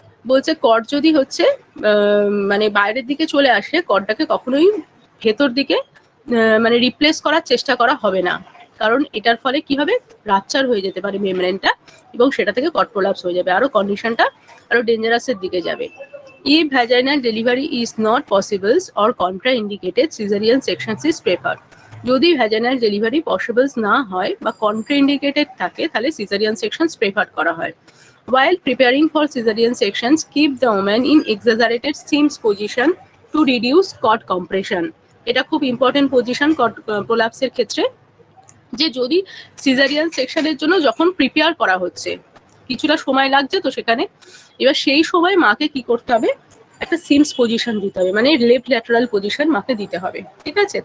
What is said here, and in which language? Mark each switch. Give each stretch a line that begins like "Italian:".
Bangla: বলছে কট যদি হচ্ছে মানে বাইরের দিকে চলে আসে, কটটাকে কখনোই ভেতর দিকে মানে রিপ্লেস করার চেষ্টা করা হবে না, কারণ এটার ফলে কি হবে, রাপচার হয়ে যেতে পারে মেমব্রেনটা এবং সেটা থেকে কট প্রোলাপস হয়ে যাবে, আরো কন্ডিশনটা আরো ডেঞ্জারাসের দিকে যাবে।
English: If vaginal delivery is not possible or contraindicated, cesarean section is preferred.
Bangla: যদি ভ্যাজাইনাল ডেলিভারি পসিবলস না হয় বা কন্ট্রাইন্ডিকেটেড থাকে তাহলে সিজারিয়ান সেকশনস প্রেফার করা হয়।
English: While preparing for cesarean sections, keep the woman in exaggerated Sims position to reduce cord compression.
Bangla: এটা খুব ইম্পর্টেন্ট পজিশন কট প্রোলাপসের ক্ষেত্রে, যে যদি সিজারিয়ান সেকশনের জন্য যখন প্রিপেয়ার করা হচ্ছে কিছুটা সময় লাগছে তো সেখানে, এবার সেই সময় মাকে কি করতে হবে, একটা সিমস পজিশন দিতে হবে, মানে লেফট ল্যাটারাল পজিশন মাকে দিতে হবে, ঠিক আছে।